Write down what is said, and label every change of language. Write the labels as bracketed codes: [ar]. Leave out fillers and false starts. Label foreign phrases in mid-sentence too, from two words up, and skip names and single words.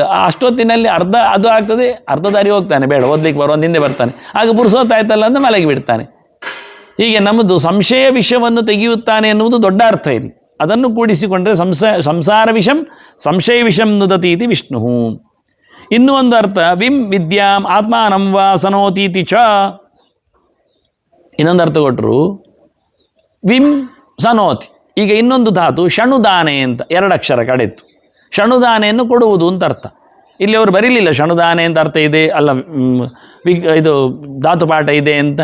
[kn] ಅಷ್ಟೊತ್ತಿನಲ್ಲಿ ಅರ್ಧ ಅದು ಆಗ್ತದೆ, ಅರ್ಧ ದಾರಿ ಹೋಗ್ತಾನೆ, ಬೇಡ ಓದಲಿಕ್ಕೆ ಬರುವಂತ ಹಿಂದೆ ಬರ್ತಾನೆ, ಆಗ ಪುರುಸೋತಾಯ್ತಲ್ಲ ಅಂತ ಮಲಗಿ ಬಿಡ್ತಾನೆ. ಹೀಗೆ ನಮ್ಮದು ಸಂಶಯ ವಿಷವನ್ನು ತೆಗೆಯುತ್ತಾನೆ ಎನ್ನುವುದು ದೊಡ್ಡ ಅರ್ಥ ಇಲ್ಲಿ. ಅದನ್ನು ಕೂಡಿಸಿಕೊಂಡ್ರೆ [sa] ಸಂಸಾರ ವಿಷಂ ಸಂಶಯ ವಿಷಂ ನುದತೀತಿ ವಿಷ್ಣು. [kn] ಇನ್ನೂ ಒಂದು ಅರ್ಥ, [sa] ವಿಂ ವಿದ್ಯಾಂ ಆತ್ಮಾನಂ ವಾ ಸನೋತೀತಿ ಚ. [kn] ಇನ್ನೊಂದು ಅರ್ಥ ಕೊಟ್ಟರು, [sa] ವಿಂ ಸನೋತಿ. [kn] ಈಗ ಇನ್ನೊಂದು ಧಾತು ಷಣುದಾನೆ ಅಂತ 2 ಅಕ್ಷರ ಕಡೆತ್ತು. ಷಣುದಾನೆಯನ್ನು ಕೊಡುವುದು ಅಂತ ಅರ್ಥ. ಇಲ್ಲಿ ಅವರು ಬರೀಲಿಲ್ಲ ಷಣುದಾನೆ ಅಂತ ಅರ್ಥ ಇದೆ ಅಲ್ಲ, ಇದು ಧಾತುಪಾಠ ಇದೆ ಅಂತ.